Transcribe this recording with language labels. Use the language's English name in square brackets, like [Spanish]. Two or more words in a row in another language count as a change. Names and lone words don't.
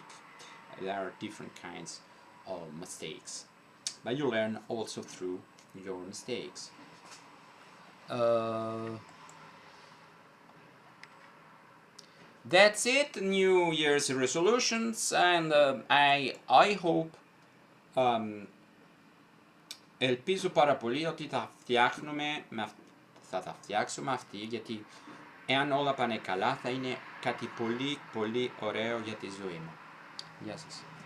[English] There are different kinds of mistakes, but you learn also through your mistakes. That's it. New Year's resolutions, and I hope [Greek] ελπίζω πάρα πολύ ότι θα φτιάχνουμε θα φτιάξουμε αυτή, γιατί εάν όλα πάνε καλά θα είναι κάτι πολύ πολύ ωραίο για τη ζωή μου. Γεια σας.